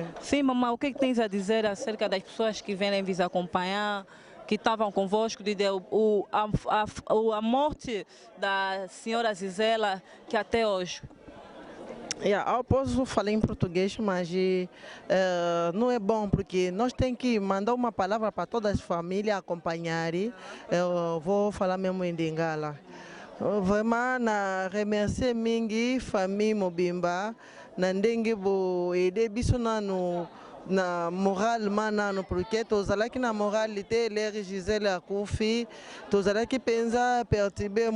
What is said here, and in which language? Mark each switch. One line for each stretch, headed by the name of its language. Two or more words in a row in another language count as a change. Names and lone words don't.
Portuguese: Sim, mamãe, o que tens a dizer acerca das pessoas que vêm vos acompanhar, que estavam convosco, de a morte da senhora Zizela, que até hoje? Eu posso falar em português, mas não é bom, porque nós temos que mandar uma palavra para todas as famílias acompanharem. Eu vou falar mesmo em Lingala.
Lingala: Vraiment, na remercier mingi famille Mobimba, na ndenge bo aider biso na moralement nano, porque tozalaki na moralité lere Gisele akufi, tozalaki penza perturbe